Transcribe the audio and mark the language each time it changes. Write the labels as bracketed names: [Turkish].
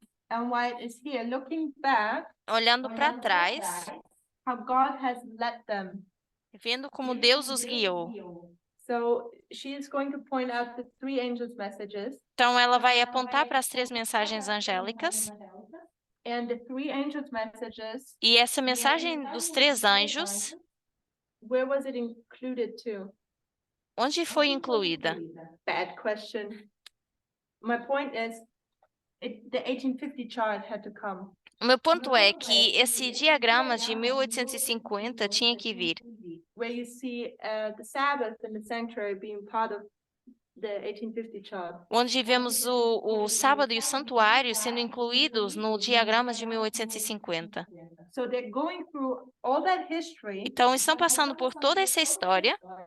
[English] Ellen White is here, looking back, [Portuguese] olhando para trás, [English] how God has led them. [Portuguese] vendo como Deus os guiou. [English] So she is going to point out the three angels' messages, [Portuguese] Então, ela vai apontar para as três mensagens angélicas. [English] and the three angels' messages, [Portuguese] E essa mensagem dos três anjos, [English] where was it included to? [Portuguese] onde foi incluída? [English] Bad question. My point is, the 1850 chart had to come. [Portuguese] O meu ponto é que esse diagrama de 1850 tinha que vir, [English] Where you see the Sabbath and the sanctuary being part of the 1850 chart. [Portuguese] onde vemos o sábado e o santuário sendo incluídos no diagrama de 1850. [English] So they're going through all that history, [Portuguese] Então, estão passando por toda essa história,